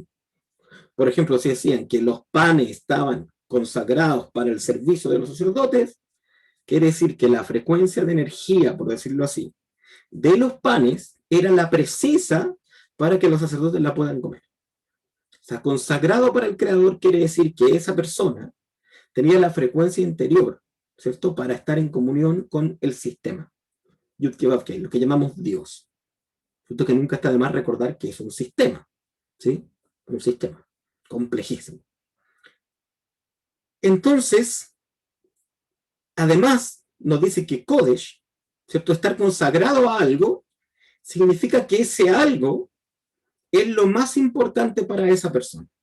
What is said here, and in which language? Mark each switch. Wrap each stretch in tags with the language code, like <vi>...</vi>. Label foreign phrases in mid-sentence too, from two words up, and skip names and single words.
<es>Por ejemplo, si decían que los panes estaban consagrados para el servicio de los sacerdotes, quiere decir que la frecuencia de energía, por decirlo así, de los panes era la precisa para que los sacerdotes la puedan comer. O sea, consagrado para el Creador quiere decir que esa persona tenía la frecuencia interior, ¿cierto? Para estar en comunión con el sistema. Yud-Keh-Vav-Keh, lo que llamamos Dios. ¿Cierto? Que nunca está de más recordar que es un sistema, ¿sí? Un sistema complejísimo. Entonces, además, nos dice que Kodesh, ¿cierto? Estar consagrado a algo, significa que ese algo es lo más importante para esa persona.</es>